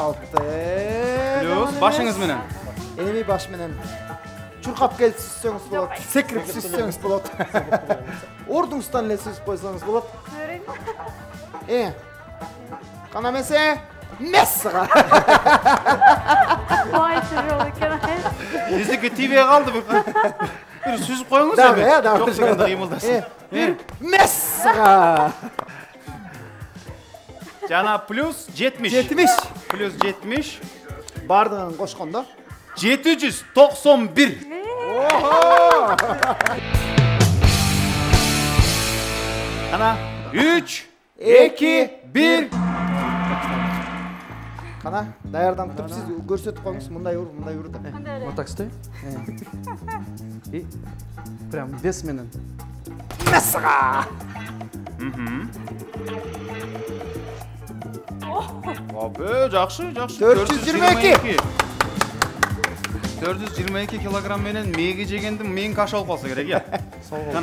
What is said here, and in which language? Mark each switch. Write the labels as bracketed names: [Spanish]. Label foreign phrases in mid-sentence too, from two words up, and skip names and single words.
[Kyrgyz] Плюс башыңыз менен. Эми баш менен. чуркап келип сүзсөңүз болот. Секирип сүзсөңүз болот. Ордуңуздан эле сүзүп койсоңуз болот. Кана эмесе, мессага. Vay çırıl ekan. Биздики тийбей калды. Бир сүзүп коюңуз эми. Жок дегенде кыймылдасын. Мессага. Жана плюс 70. 70. Плюс 70. Бардыгын кошкондо 791. Ana 3, 2, 1. Кана, даярданып туруп сиз көрсөтүп коюңуз. Мындай ур, мындай ур деп. [Russian] Вот так стой. И прям вес менен. [Kyrgyz] Мессага. Абы, жакшы, жакшы. 422. 422 килограмм менен мээги жегенdim мээң каш болуп калса керек, я. Сол кол